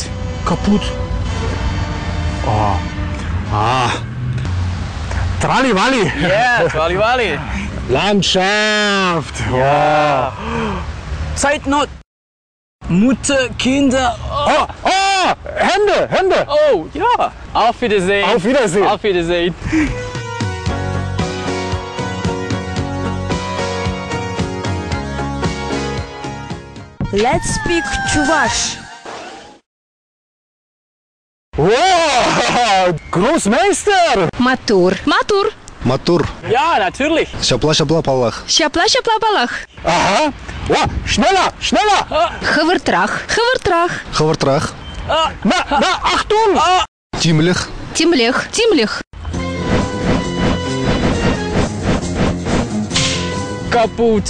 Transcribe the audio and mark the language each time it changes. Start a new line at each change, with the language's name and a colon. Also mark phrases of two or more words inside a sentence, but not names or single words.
German: Kaputt. Tralliwalli. Ja, Tralliwalli! Landschaft. Ja! Zeitnot! Mutter, Kinder! Hände. Oh, ja! Auf Wiedersehen! Auf Wiedersehen. Auf Wiedersehen!
English: Let's speak Chuvash.
German: Wow, Großmeister.
Chuvash: Матур. Матур. Мотор.
German: Ja, natürlich!
Chuvash: Шапла-шапла палах. Шапла-шапла-балах.
German: Aha. Wow, schneller.
Chuvash: Хавыртрах. Хавыртрах. Хавартрах.
German: Na, Achtung.
Chuvash: Тимлях. Тимлех. Тимлех.
German: Kaputt!